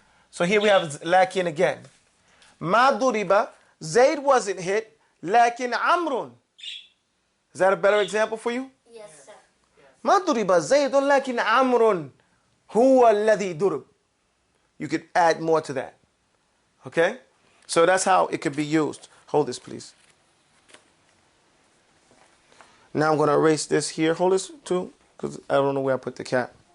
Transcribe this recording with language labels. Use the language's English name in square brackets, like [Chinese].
[English] So here we have Lakin again. Ma duriba, Zayd wasn't hit, Lakin Amrun. Is that a better example for you? Yes, sir. [Arabic] ما ضرب زيد لكن عمرو هو الذي ضرب. [English] You could add more to that. Okay? So that's how it could be used. Hold this, please. Now I'm going to erase this here. Hold this too, because I don't know where I put the cap.